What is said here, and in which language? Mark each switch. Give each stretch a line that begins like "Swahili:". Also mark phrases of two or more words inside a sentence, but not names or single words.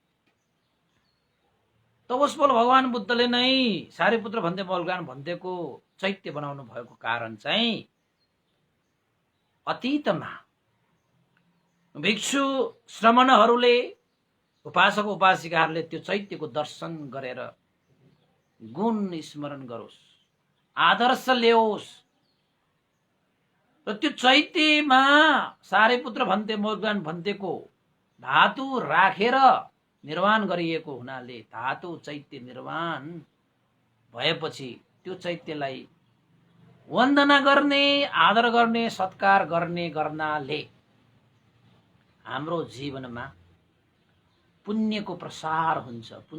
Nepali: तपस्वल भगवान बुद्धले नै सारीपुत्र भन्ते मोडग्ल्यान भन्तेको चैत्य बनाउनु भएको कारण चाहिँ अतीतमा भिक्षु श्रमणहरूले, उपासक उपासिकाहरूले त्यो चैत्यको दर्शन गरेर गुण स्मरण गरोस्, आदर्श ल्याओस् र त्यो चैत्यमा सारीपुत्र भन्ते मोडग्ल्यान भन्तेको धातु राखेर निर्माण गरिएको हुनाले धातु चैत्य निर्माण भएपछि त्यो चैत्यलाई वन्दना गर्ने, आदर गर्ने, सत्कार गर्ने गर्नाले हाम्रो जीवनमा पुण्यको प्रसार हुन्छ।